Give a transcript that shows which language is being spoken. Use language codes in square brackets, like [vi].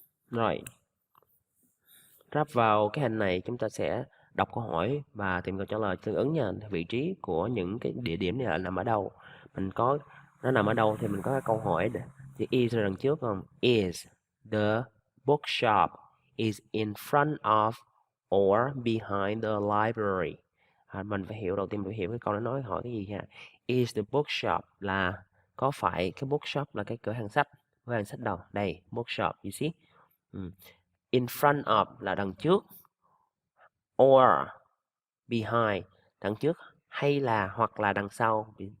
[vi] Rồi. Ráp vào cái hình này chúng ta sẽ đọc câu hỏi và tìm câu trả lời tương ứng nha. Vị trí của những cái địa điểm này là nằm ở đâu? Mình có nó nằm ở đâu thì mình có cái câu hỏi để thì is ở đằng trước không? [en] Is the bookshop is in front of or behind the library? [vi] Mình phải hiểu đầu tiên, mình phải hiểu cái câu nó nói hỏi cái gì ha. [en] Is the bookshop [vi] là có phải cái bookshop là cái cửa hàng sách đâu? Đây, bookshop, [en] you see? [vi] In front of là đằng trước, or behind đằng trước hay là hoặc là đằng sau.